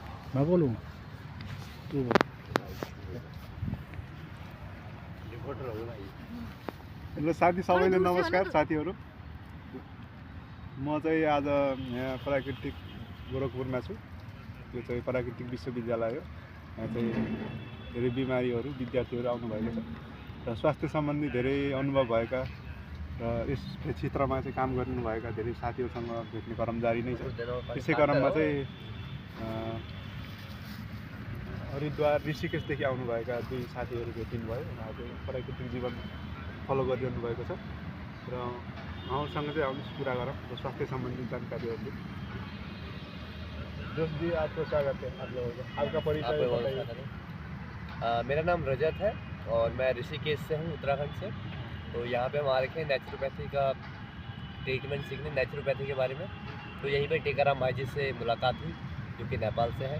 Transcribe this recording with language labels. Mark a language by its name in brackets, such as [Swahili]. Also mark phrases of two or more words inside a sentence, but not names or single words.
[Hindi] मैं बोलूँ तू बोल। [Nepali] हेलो साथी सबैले नमस्कार साथीहरू। म चाहिँ आज यहाँ प्राकृतिक गोरखपुरमा छु। यो चाहिँ प्राकृतिक विश्वविद्यालय हो। यहाँ चाहिँ धेरै बिमारीहरू विद्यार्थीहरू आउनुभएको छ र स्वास्थ्य सम्बन्धी धेरै अनुभव भएका र यस क्षेत्रमा चाहिँ काम गर्नुभएका धेरै साथीहरूसँग भेट्ने क्रम जारी नै छ। त्यसै क्रममा चाहिँ हरिद्वार ऋषिकेशदेखि आउनुभएका दुई साथीहरू भेटिनु भयो। उहाँहरू चाहिँ प्राकृतिक जीवन फलो गरिरहनु भएको छ र उहाँसँग चाहिँ आउनुहोस् कुरा गरौँ र स्वास्थ्य सम्बन्धी जानकारीहरू। [Hindi] जोश जी आपको स्वागत है। आप लोगों का आपका परिचय बताइए। मेरा नाम रजत है और मैं ऋषिकेश से हूँ, उत्तराखंड से। तो यहाँ पे हम आ रखे हैं नेचुरोपैथी का ट्रीटमेंट सीखने, नेचुरोपैथी के बारे में। तो यहीं पे टीकाराम भाई जी से मुलाकात हुई जो कि नेपाल से है।